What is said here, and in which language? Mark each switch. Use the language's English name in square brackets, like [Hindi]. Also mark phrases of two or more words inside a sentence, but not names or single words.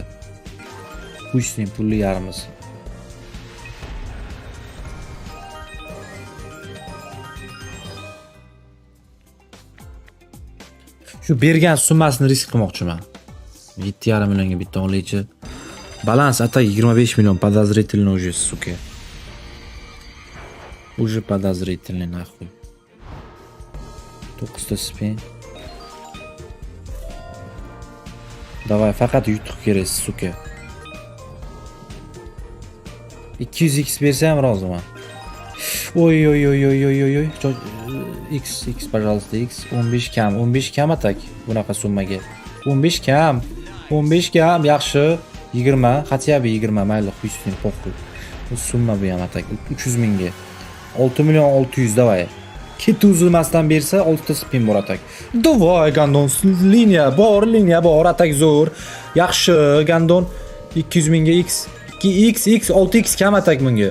[Uzbek] Kuchning pulli yarmisi. Shu bergan summasini risk qilmoqchiman. 7,5 millionga bitta oluvchi. Balans ata 25 million [Russian] подозрительный уже, сука. Уже подозрительный нахуй. [Uzbek] 9 spin. Давай, faqat yutuq kerak, suka. 200x bersam roziman. Oy. X, пожалуйста, X 15 kam. 15 kam atak bunaqa summaga. 15 kam. 15 kam yaxshi. 20, [Russian] хотя бы 20, [Uzbek] mayli, xuysning po'xu. Bu summa bu ham atak 300 mingga. 6 million 600 davay. Ket uzilmasdan bersa 6 ta spin bor atak. Davay Gandon, liniya bor atak zo'r. Yaxshi Gandon 200 mingga X 2x 6x kam atak bunga.